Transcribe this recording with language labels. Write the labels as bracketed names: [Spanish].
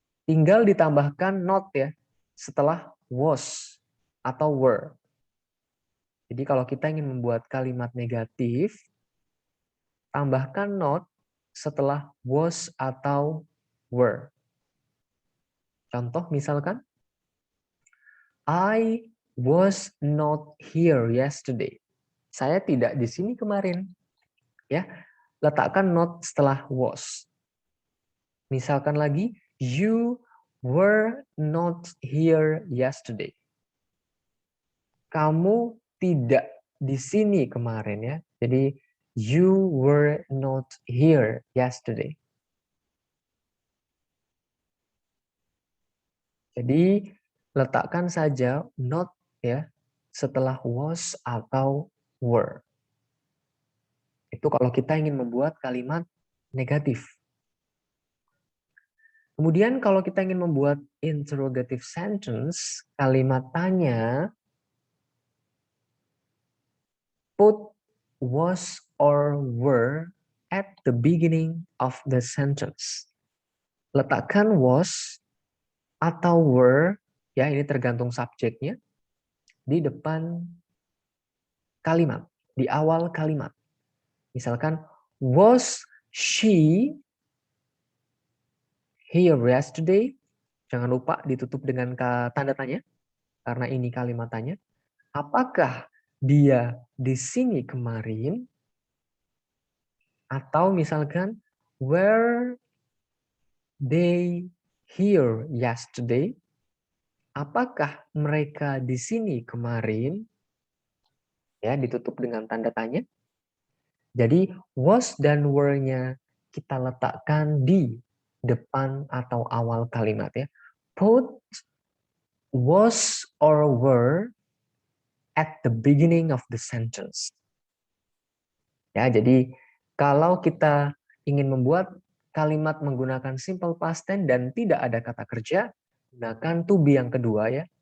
[Indonesian] Tinggal ditambahkan not ya, setelah was atau were. Jadi kalau kita ingin membuat kalimat negatif, tambahkan not setelah was atau were. Contoh misalkan, [English] I was not here yesterday. [Indonesian] Saya tidak di sini kemarin. Ya, letakkan not setelah was. Misalkan lagi, [English] you were not here yesterday. [Indonesian] Kamu tidak di sini kemarin ya. [English] Jadi you were not here yesterday. [Indonesian] Jadi letakkan saja not ya setelah was atau were. Itu kalau kita ingin membuat kalimat negatif. Kemudian kalau kita ingin membuat [English] interrogative sentence, [Indonesian] kalimat tanya, [English] put was or were at the beginning of the sentence. [Indonesian] Letakkan was atau were, ya ini tergantung subjeknya, di depan kalimat, di awal kalimat. [English] Misalkan, was she here yesterday? [Indonesian] Jangan lupa ditutup dengan tanda tanya, karena ini kalimat tanya. Apakah dia di sini kemarin? Atau misalkan, [English] were they here yesterday? [Indonesian] Apakah mereka di sini kemarin? Ya, ditutup dengan tanda tanya. Jadi was dan were-nya kita letakkan di depan atau awal kalimat ya. [English] Put was or were at the beginning of the sentence. [Indonesian] Ya, jadi kalau kita ingin membuat kalimat menggunakan simple past tense dan tidak ada kata kerja, gunakan to be yang kedua ya.